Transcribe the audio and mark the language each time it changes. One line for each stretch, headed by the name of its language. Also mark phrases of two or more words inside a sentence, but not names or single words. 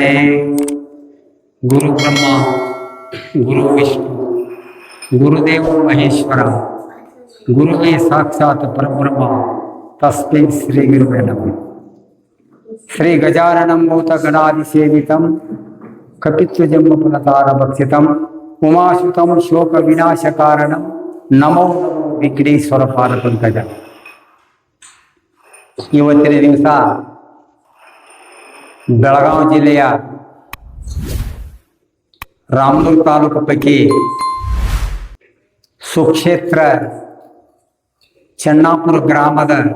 Sanskrit: गुरु ब्रह्मा गुरु विष्णु गुरुदेव महेश्वर गुरुवे साक्षात परब्रह्म तस्मै श्री गुरुवे नमः। श्री गजाननं भूतगणादिसेवितं कपित्वजन्मफलतारभक्षितं उमासुतं शोकविनाशकारणं नमो नमो विघ्नेश्वर पादपंकज।
Kannada: ಇವತ್ತಿನ ದಿವಸ ಬೆಳಗಾವಿ ಜಿಲ್ಲೆಯ ರಾಮದುರ್ಗ ತಾಲೂಕು ಪೈಕಿ ಸುಕ್ಷೇತ್ರ ಚೆನ್ನಾಪುರ ಗ್ರಾಮದ